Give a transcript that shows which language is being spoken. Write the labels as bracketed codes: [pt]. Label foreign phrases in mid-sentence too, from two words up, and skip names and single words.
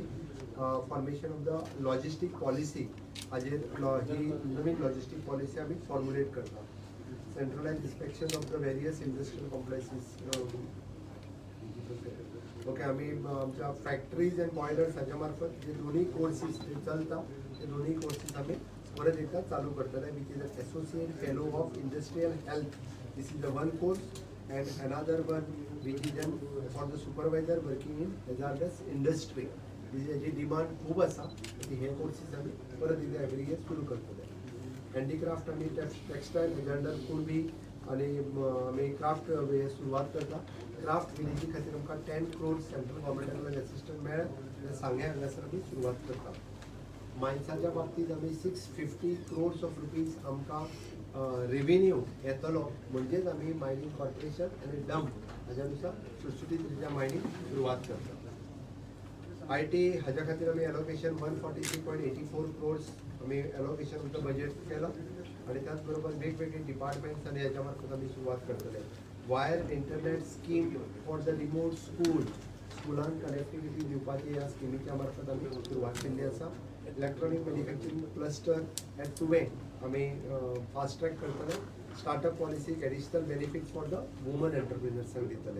[en] formation of the logistic policy [kok] हाजेर ही नवीन [en] logistic policy [kok] आम्ही फॉर्म्युलेट करता. [en] centralize inspection of the various industrial complexes. [kok] ओके. आम्ही आमच्या [en] factories and boilers [kok] हाच्या मार्फत जे दोन्ही कोर्सीस चलता ते दोन्ही कोर्सीस आम्ही परत एकदा चालू करतले. [en] which is a associate fellow of industrial health. this is the one course and another one which is for the supervisor working in hazardous industry. [kok] जी डिमांड खूप आसा हे कोर्सीस आम्ही परत एकदा [en] every year [kok] सुरू करतले. हँडीक्राफ्ट आम्ही टेक्सटायल हॅझार्डर कुणबी आणि आम्ही क्राफ्ट हे सुरवात करता. क्राफ्ट विलेजी खातीर आमकां 10 crores सेंट्रल गव्हर्मेंटाकडल्यान असिस्टंट मेळ्ळें सांग्या हांगासर आमी सुरवात करता. मायन्साच्या बाबतीत आमी 650 [en] crores of rupees [kok] आमकां रेवेन्यू येतलो म्हणजेच आमी [en] mining corporation [kok] आनी डंप हाज्या नुसार सुटसुटीत रित्या मायनिंग सुरवात करता. IT हाज्या खातीर आमी एलोकेशन 143.84 crores आमी [en] allocation of the budget [kok] केला. आणि त्याचबरोबर वेगवेगळे डिपार्टमेंट्स आणि याच्या मार्फत आम्ही सुरुवात करतले. [en] wire internet scheme for the remote school, [kok] स्कुलांक कनेक्टिविटी दिवपाची ह्या स्किमीच्या मार्फत आम्ही सुरुवात केल्ली आसा. [en] electronic manufacturing cluster [kok] एट तुवें आम्ही [en] fast track [kok] करतले. स्टार्टअप पॉलिसीक [en] additional benefits for the woman [kok] एंटरप्रिनर्सांक दितले.